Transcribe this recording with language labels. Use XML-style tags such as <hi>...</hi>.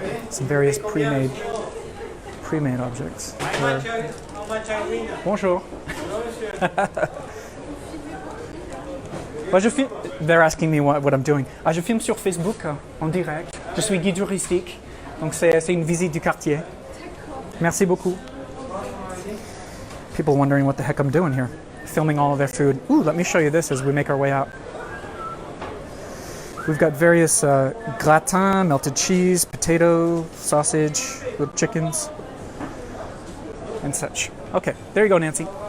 <en>Some various pre-made objects.</en> <fr>Bonjour.</fr> <en>They're asking me what I'm doing.</en> <fr>Je filme sur Facebook en direct. Je suis guide touristique, donc c'est une visite du quartier. Merci beaucoup.</fr> <en>People wondering what the heck I'm doing here, filming all of their food. Ooh, let me show you this as we make our way out. We've got various gratin, melted cheese, potato, sausage, little chickens, and such. Okay, there you go, Nancy.</en>